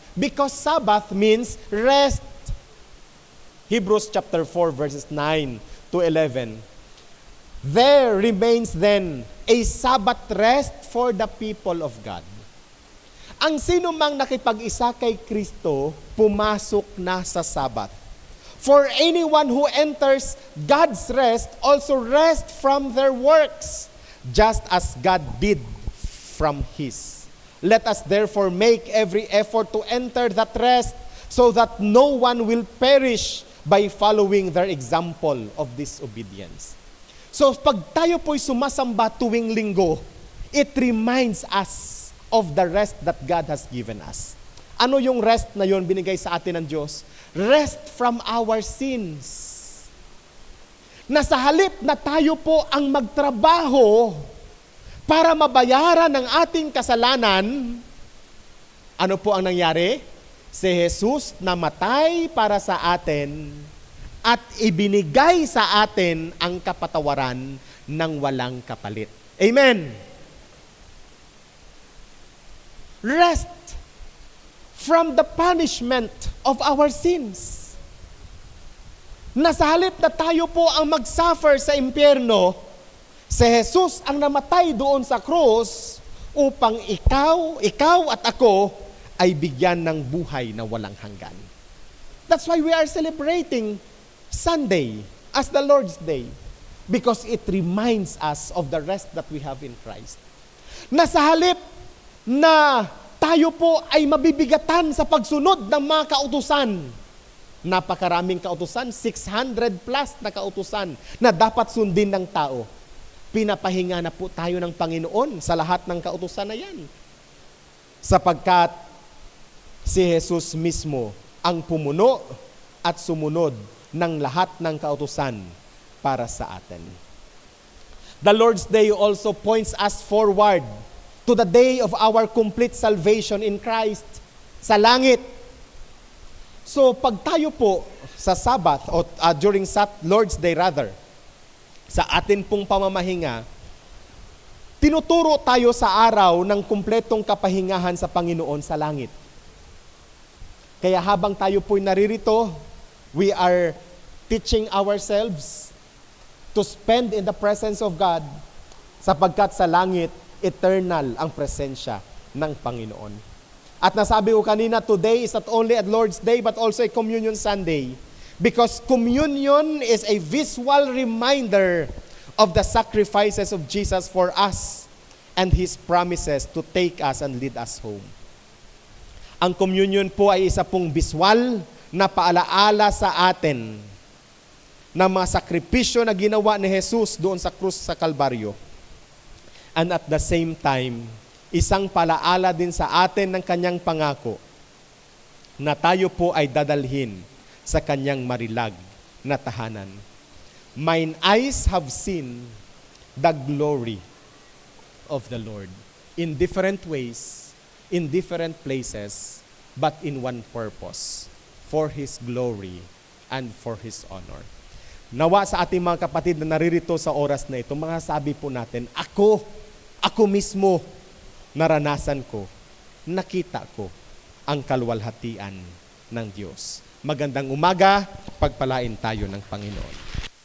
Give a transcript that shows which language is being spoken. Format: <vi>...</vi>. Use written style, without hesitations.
<en>Because Sabbath means rest. Hebrews chapter 4 verses 9 to 11. There remains then a Sabbath rest for the people of God.</en> <tl>Ang sino mang nakipag-isa kay Kristo, pumasok na sa Sabbath.</tl> <en>For anyone who enters God's rest also rest from their works, just as God did from His. Let us therefore make every effort to enter that rest, so that no one will perish by following their example of disobedience.</en> <tl>So pag tayo po'y sumasamba tuwing linggo,</tl> <en>it reminds us of the rest that God has given us.</en> <tl>Ano yung rest na yon binigay sa atin ng Diyos?</tl> <en>Rest from our sins.</en> <tl>Na sa halip na tayo po ang magtrabaho para mabayaran ang ating kasalanan, ano po ang nangyari? Si Jesus namatay para sa atin at ibinigay sa atin ang kapatawaran ng walang kapalit. Amen.</tl> <en>Rest from the punishment of our sins.</en> <tl>Na sa halip na tayo po ang mag-suffer sa impyerno, si Jesus ang namatay doon sa krus upang ikaw at ako ay bigyan ng buhay na walang hanggan.</tl> <en>That's why we are celebrating Sunday as the Lord's Day, because it reminds us of the rest that we have in Christ.</en> <tl>Na sa halip na tayo po ay mabibigatan sa pagsunod ng mga kautusan. Napakaraming kautusan, 600 plus na kautusan na dapat sundin ng tao. Pinapahinga na po tayo ng Panginoon sa lahat ng kautusan na yan. Sapagkat si Jesus mismo ang pumuno at sumunod ng lahat ng kautusan para sa atin.</tl> <en>The Lord's Day also points us forward to the day of our complete salvation in Christ,</en> <tl>sa langit. So, pag tayo po sa Sabbath, o</tl> <en>during Lord's Day rather,</en> <tl>sa atin pong pamamahinga, tinuturo tayo sa araw ng kumpletong kapahingahan sa Panginoon sa langit. Kaya habang tayo po'y naririto,</tl> <en>we are teaching ourselves to spend in the presence of God,</en> <tl>sapagkat sa langit, eternal ang presensya ng Panginoon. At nasabi ko kanina,</tl> <en>today is not only a Lord's Day but also a Communion Sunday, because communion is a visual reminder of the sacrifices of Jesus for us and His promises to take us and lead us home.</en> <tl>Ang communion po ay isa pong visual na paalaala sa atin ng mga sakripisyo na ginawa ni Jesus doon sa krus sa Kalbaryo.</tl> <en>And at the same time,</en> <tl>isang palaala din sa atin ng kanyang pangako na tayo po ay dadalhin sa kanyang marilag na tahanan.</tl> <en>Mine eyes have seen the glory of the Lord in different ways, in different places, but in one purpose, for His glory and for His honor.</en> <tl>Nawa sa ating mga kapatid na naririto sa oras na ito, mga sabi po natin, ako mismo, naranasan ko, nakita ko ang kaluwalhatian ng Diyos. Magandang umaga, pagpalain tayo ng Panginoon.</tl>